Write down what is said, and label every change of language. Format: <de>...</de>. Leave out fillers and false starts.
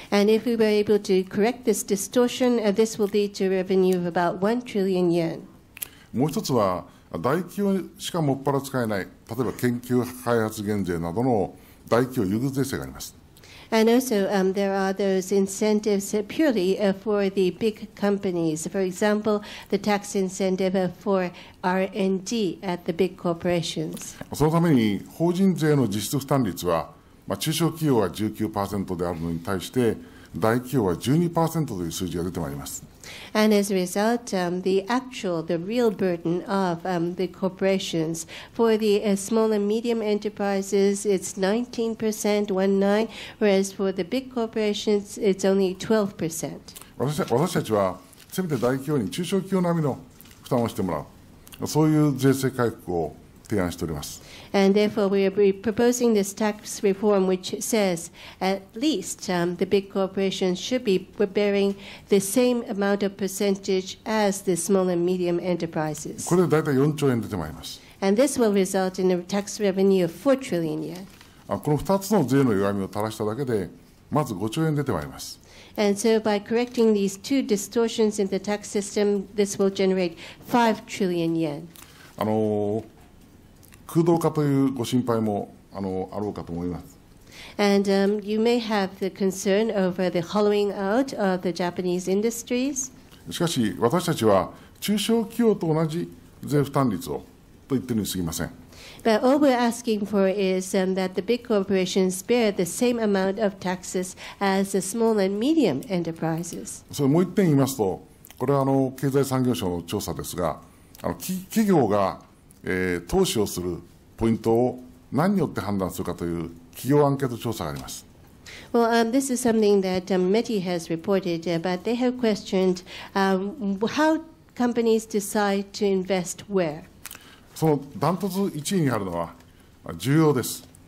<en>And if we were able to correct this distortion, this will lead to revenue of about 1 trillion yen.</en> <ja>もう一つは大企業しかもっぱら使えない、例えば研究開発減税などの大企業優遇税制があります。</ja> <en>And also, there are those incentives purely for the big companies. For example, the tax incentive for R&D at the big corporations.</en> <ja>そのために法人税の実質負担率は、中小企業は 19% であるのに対して大企業は 12% という数字が出てまいります。</ja> <en>And as a result, the real burden of the corporations for the small and medium enterprises, it's 19%, 19, whereas for the big corporations, it's only 12%.</en> <ja>私たちはせめて大企業に中小企業並みの負担をしてもらう、そういう税制改革を提案しております。</ja> <en>And therefore, we are proposing this tax reform, which says at least the big corporations should be bearing the same amount of percentage as the small and medium enterprises.</en> <ja>これで大体4兆円出てまいります。</ja> <en>And this will result in a tax revenue of 4 trillion yen.</en> <ja>この2つの税の弱みを垂らしただけで、まず5兆円出てまいります。</ja> <en>And so by correcting these two distortions in the tax system, this will generate 5 trillion yen.</en> <ja>空洞化というご心配もあろうかと思います。</ja> <en>And you may have the concern over the hollowing out of the Japanese industries.</en> <ja>しかし、私たちは中小企業と同じ税負担率をと言っているに過ぎません。</ja> <en>But all we're asking for is that the big corporations bear the same amount of taxes as the small and medium enterprises.</en> <ja>それもう一点言いますと、これは経済産業省の調査ですが、企業が投資をするポイントを何によって判断するかという企業アンケート調査があります。</ja> <en>Well, this is something that METI has reported, but they have questioned how companies decide to invest where.</en> <ja>そのダントツ1位にあるのは需要です。</ja>